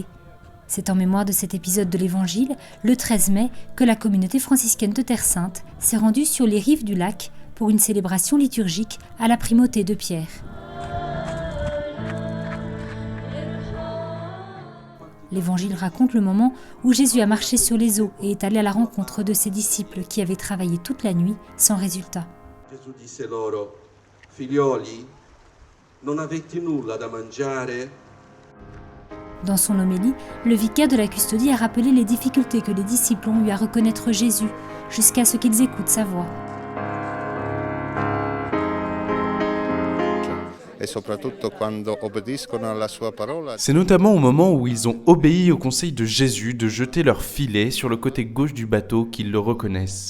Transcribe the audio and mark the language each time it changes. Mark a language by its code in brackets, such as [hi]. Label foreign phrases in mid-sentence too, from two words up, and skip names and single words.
[fr] C'est en mémoire de cet épisode de l'Évangile, le 13 mai, que la communauté franciscaine de Terre Sainte s'est rendue sur les rives du lac pour une célébration liturgique à la primauté de Pierre. L'Évangile raconte le moment où Jésus a marché sur les eaux et est allé à la rencontre de ses disciples qui avaient travaillé toute la nuit sans résultat. [it] Gesù disse loro: Figlioli, non avete nulla da mangiare? [fr] Dans son homélie, le vicaire de la custodie a rappelé les difficultés que les disciples ont eues à reconnaître Jésus, jusqu'à ce qu'ils écoutent sa voix. C'est notamment au moment où ils ont obéi au conseil de Jésus de jeter leur filet sur le côté gauche du bateau qu'ils le reconnaissent.